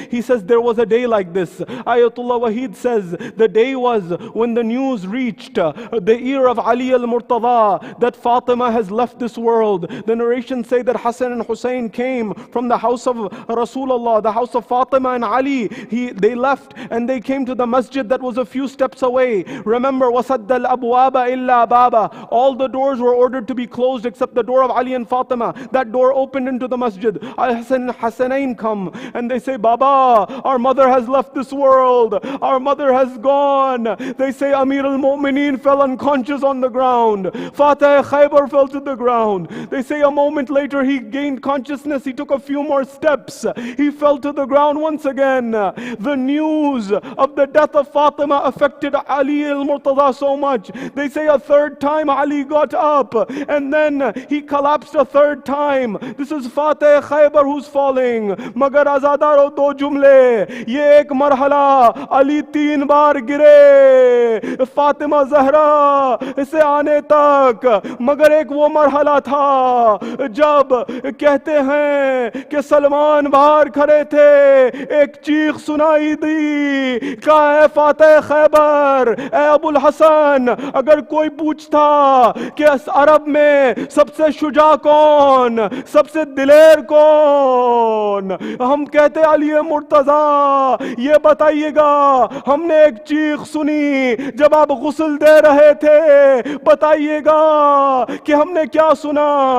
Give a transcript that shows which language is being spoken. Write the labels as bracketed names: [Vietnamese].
[English] He says, there was a day like this. Ayatullah Wahid says, the day was when the news reached the ear of Ali al-Murtada that Fatima has left this world. The narrations say that Hassan and Hussein came from the house of Rasulullah, the house of Fatima and Ali. They left and they came to the masjid that was a few steps away. Remember, [Arabic] وَسَدَّ الْأَبْوَابَ إِلَّا بَابَ. [English] All the doors were ordered to be closed except the door of Ali and Fatima. That door opened into the masjid. Hassan and Hassanain come and they say, Baba, our mother has left this world. Our mother has gone. They say Amir al-Mu'mineen fell unconscious on the ground. Fatih Khaybar fell to the ground. They say a moment later he gained consciousness. He took a few more steps. He fell to the ground once again. The news of the death of Fatima affected Ali al-Murtada so much. They say a 3rd time Ali got up and then he collapsed a 3rd time. This is Fatih Khaybar who's falling. [Hindi] Magar azadaro do jumle, ye ek marhala, Ali 3 बार गिरे, फातिमा ज़हरा से आने तक, मगर एक वो मरहला था जब कहते हैं कि सलमान बाहर खड़े थे, एक चीख सुनाई दी, कहा है फातिह खैबर, ए अबुल हसन, अगर कोई पूछता कि अरब में सबसे शुजा कौन, सबसे दिलेर कौन, हम कहते अली मुर्तज़ा, ये बताइएगा, हमने एक चीख सुनी जब आप गुस्ल दे रहे थे, बताइएगा कि हमने क्या सुना।